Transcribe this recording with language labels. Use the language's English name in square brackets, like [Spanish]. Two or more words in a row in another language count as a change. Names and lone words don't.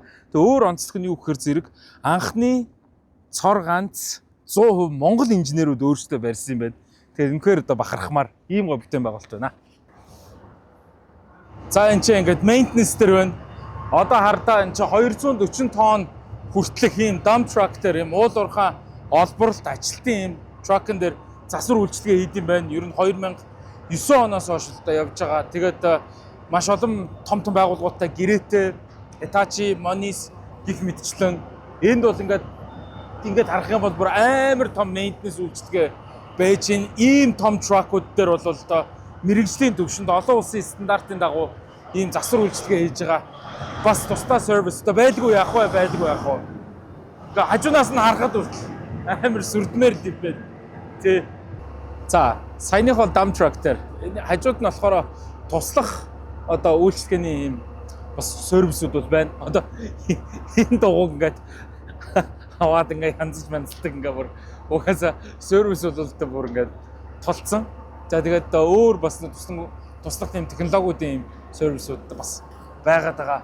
[Mongolian] Тэгээ өөр онцлог нь юу гэхээр зэрэг анхны цор ганц 100% Монгол инженерүүд өөрсдөө барьсан юм байна. Тэгэхээр үнэхээр одоо бахархмаар ийм гоо бүтээн байгуулалт байна. За энэ чинь ингээд maintenance дээр байна. Одоо хардаа энэ чинь 240 тонн хүртэлх ийм [English] dump truck [Mongolian] дээр ийм уул уурхай олборлолт ажилтны ийм truck-н дээр засвар үйлчлэгээ хийд юм байна. Ер нь 2009 оноос хойш л явж байгаа. Тэгээд маш олон том байгууллагуудтай гэрээтэй Hitachi, Monis гих мэтчлэн энд бол ингээд харах юм бол бүр амар том maintenance үйлчлэгээ байж ийм том truck-ууд дээр бол одоо мэрэгжлийн төвшөнд олон улсын стандартын дагуу ийм засвар үйлчлэгээ хийж байгаа. Бас тусдаа сервис одоо байдгүй яах вэ? Ингээ хажуунаас нь харахад хүртэл амар сүрдмээр дивбэ. Тэ. За, саяных бол [English] dump truck [Mongolian] дээр хажууд нь болохоор туслах одоо үйлчлэгээний ийм бас сервисүүд бол байна. Одоо энэ дугуйг ингээд аваад ингээ янзж манцдаг ингээ бүр угаасаа сервис бол одоо бүр ингээ толцсон. За тэгээд өөр бас туслах тийм технологиудын сервисүүд бас байгаад байгаа.